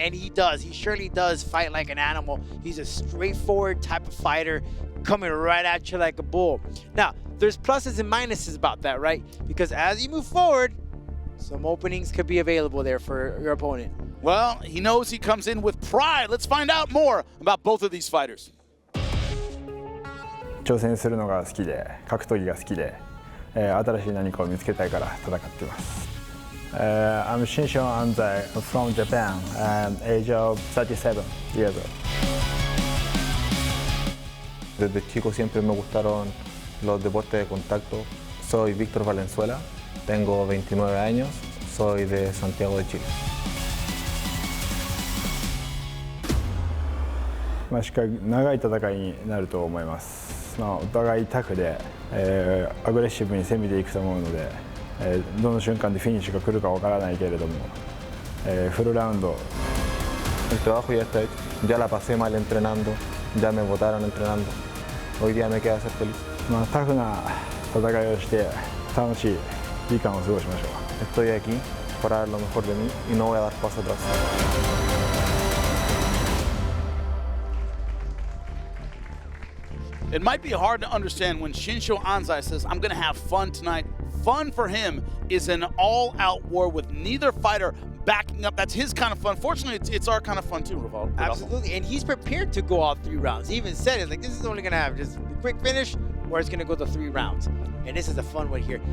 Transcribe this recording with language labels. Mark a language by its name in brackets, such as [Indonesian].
[English] And he does, he surely does fight like an animal. He's a straightforward type of fighter, coming right at you like a bull. Now, there's pluses and minuses about that, right? Because as you move forward, some openings could be available there for your opponent. Well, he knows he comes in with pride. Let's find out more about both of these fighters. [Japanese] 挑戦するのが好きで、格闘技が好きで、新しい何かを見つけたいから戦っています。 [English] I'm Shinsho Anzai from Japan, age of 37 years old. [Spanish] Desde chico siempre me gustaron los deportes de contacto. Soy Víctor Valenzuela, tengo 29 años, soy de Santiago de Chile. [Japanese] 長い戦いになると思います。お互いタフで、アグレッシブに攻めていくと思うので。どの瞬間でフィニッシュが来るかわからないけれども、フルラウンド。 [Spanish] El trabajo ya está hecho, ya la pasé mal entrenando, ya me botaron entrenando. Hoy día me queda ser feliz. [Japanese] タフな戦いをして楽しい時間を過ごしましょう。 [Spanish] Estoy aquí para dar lo mejor de mí y no voy a dar paso atrás. [English] It might be hard to understand when Shinsho Anzai says, I'm going to have fun tonight. Fun for him is an all-out war with neither fighter backing up. That's his kind of fun. Fortunately, it's our kind of fun too, Rodolfo. Absolutely, and he's prepared to go all 3 rounds. He even said it, like, this is only gonna have just a quick finish, or it's gonna go to 3 rounds. And this is a fun one here.